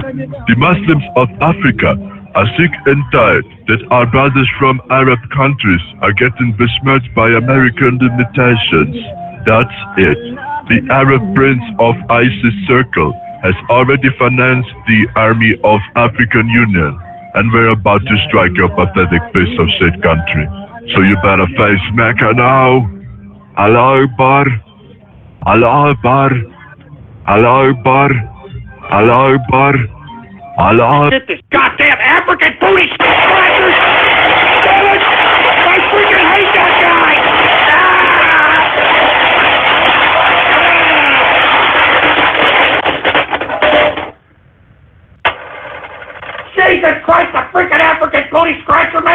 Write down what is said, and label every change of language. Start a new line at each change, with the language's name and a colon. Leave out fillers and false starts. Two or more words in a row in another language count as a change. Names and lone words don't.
English: The Muslims of Africa are sick and tired that our brothers from Arab countries are getting besmirched by American limitations. That's it. The Arab Prince of ISIS Circle has already financed the Army of African Union, and we're about to strike your pathetic piece of shit country. So you better face Mecca now.
Arabic: Allah Akbar. Allah Akbar. Allah Akbar. Allah Akbar. Allah.
English: Get this goddamn African booty scratchers! Damn it! I freaking hate that guy! Jesus Christ, the freaking African booty scratcher, man!